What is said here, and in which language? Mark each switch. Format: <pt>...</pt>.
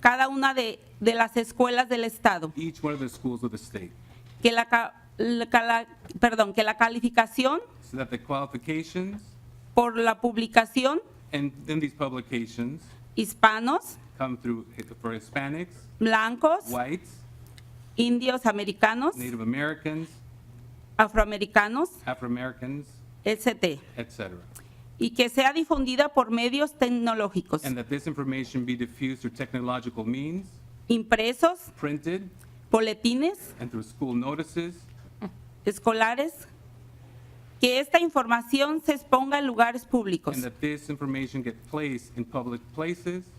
<es>cada una de las escuelas del Estado.</es> <en>each one of the schools of the state,</en> <es>Que la calificación</es> <en>so that the qualifications</en> <es>por la publicación,</es> <en>and in these publications</en> <es>hispanos,</es> <en>come through for Hispanics,</en> <es>blancos,</es> <en>whites,</en> <es>indios americanos,</es> <en>Native Americans,</en> <es>afroamericanos,</es> <en>Afro-Americans, etc.</en> <es>y que sea difundida por medios tecnológicos,</es> <en>And that this information be diffused through technological means,</en> <es>impresos,</es> <en>printed,</en> <es>boletines</es> <en>and through school notices,</en> <es>escolares, que esta información se exponga en lugares públicos</es> <en>and that this information get placed in public places</en>